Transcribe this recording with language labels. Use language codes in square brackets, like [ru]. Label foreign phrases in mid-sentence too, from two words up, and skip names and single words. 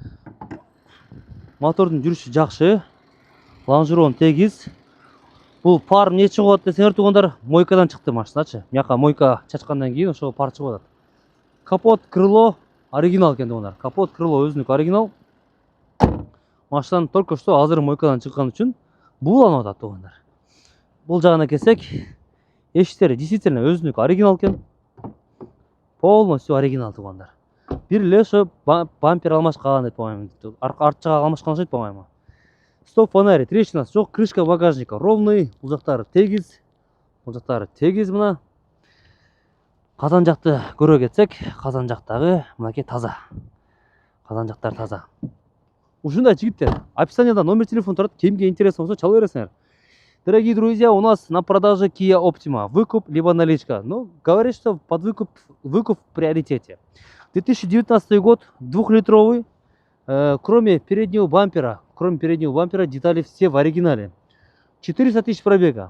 [ky] Мотордун жүрүшү жакшы. Лонжерон тегиз. Бул пар эмне чыгып атат десеңер тугандар, мойкадан чыкты машиначы. Мияка мойка чачкандан кийин ошо пар чыгып атат. Капот, крыло оригинал экен тугандар. Капот, крыло өзүнүк оригинал. Машинанын [ru] только что [ky] азыр мойкадан чыккан үчүн бууланып атат тугандар. Бул жагына келсек, эшиктери действительно өзүнүк оригинал экен. Полностью оригинал тугандар. Бир эле ошо бампер алмашкан деп коем. Арт жагы алмашкан окшойт по-моему. [ru] Стоп фонари, [ky] трещинасы жок, [ru] крышка багажника ровный, [ky] бул жактары тегиз. Бул жактары тегиз мына. Казан жакты көрө кетсек, казан жактагы мынакей таза. Казан жактары таза. Ушундай жигиттер. Описанияда [ru] номер телефон [ky] турат. Кимге интересно болсо чалып бересиңер. [ru] Дорогие друзья, у нас на продаже Kia Optima. Выкуп либо наличка. Ну, говорит, что под выкуп в приоритете. 2019 год, 2-литровый. Кроме переднего бампера, детали все в оригинале. 400 тысяч пробега.